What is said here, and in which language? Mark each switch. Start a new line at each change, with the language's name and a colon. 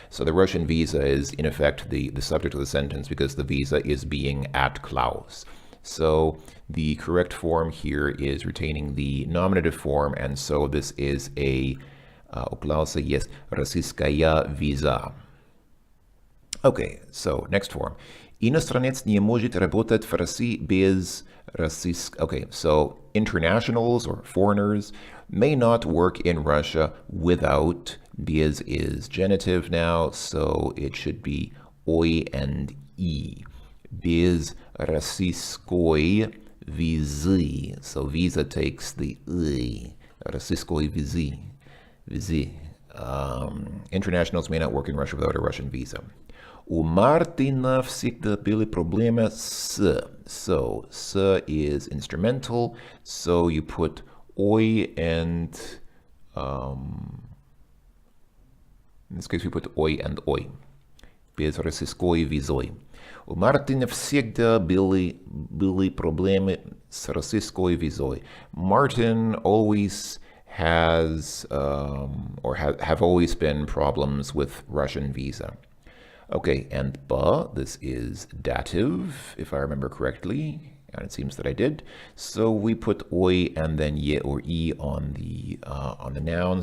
English: So the Russian visa is, in effect, the subject of the sentence, because the visa is being at Klaus. So the correct form here is retaining the nominative form, and so this is a
Russian: у Клауса есть российская виза.
English: Okay, so next form.
Russian: Иностранец не может работать в России без российского.
English: Okay, so internationals or foreigners may not work in Russia without. Без is genitive now, so it should be ой and и.
Russian: Без российской визы.
English: So visa takes the и.
Russian: Российской визы. Визы.
English: Internationals may not work in Russia without a Russian visa.
Russian: У Мартина всегда были проблемы с.
English: So, с is instrumental, so you put ой and in this case we put ой and ой.
Russian: Без российской визой. У Мартина всегда были проблемы с российской визой.
English: Martin always has or have always been problems with Russian visa. Okay, and ba, this is dative, if I remember correctly, and it seems that I did. So we put oi and then ye or e on the noun.